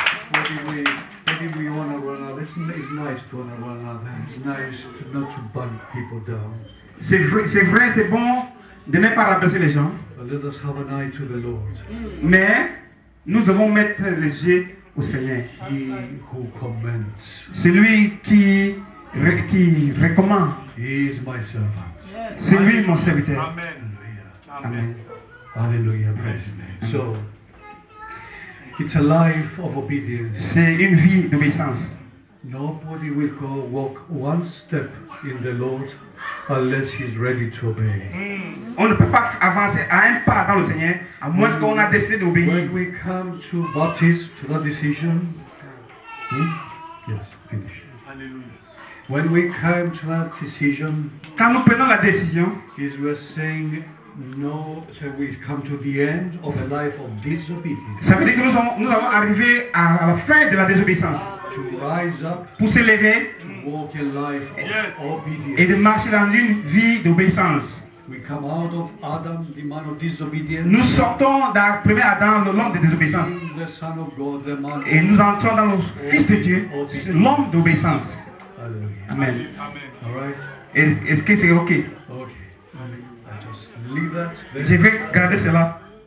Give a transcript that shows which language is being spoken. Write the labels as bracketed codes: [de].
[en] Maybe we honor one another. It's nice to honor one another. It's nice not to bang people down. [fr] C'est vrai, c'est bon de ne pas rabaisser les gens. [en] But let us have an eye to the Lord. [fr] Mais nous devons mettre les yeux au Seigneur. [en] He who commends. [fr] Celui qui recommande. [en] He is my servant. [fr] C'est lui mon serviteur. [en] Amen. Amen. Hallelujah. Praise His name. So, it's a life of obedience. [fr] C'est une vie d'obéissance. [en] Nobody will go walk one step in the Lord unless he's ready to obey. [fr] On ne peut pas avancer à un pas dans le Seigneur à moins qu'on a décidé d'obéir. [en] When we come to baptism, to that decision, yes, finish. [fr] Alléluia. [en] When we come to that decision, [fr] Quand nous prenons la décision, [en] is we're saying no, so we come to the end of a life of disobedience. [fr] ça veut dire que nous allons arriver à la fin de la désobéissance. [en] To rise up, [fr] Pour se lever [en] to walk a life of Yes. obedience. [fr] et de marcher dans une vie d'obéissance. [en] We come out of Adam, the man of disobedience, [fr] Nous sortons d'un premier Adam, l'homme de désobéissance. [en] the Son of God, the man [fr] Et nous entrons dans le Fils de Dieu, l'homme d'obéissance. [en] Hallelujah. Amen. Amen. All right? [fr] Est-ce que c'est OK? [en] Okay. I just leave that [fr] Je [en] there. [fr] vais garder cela.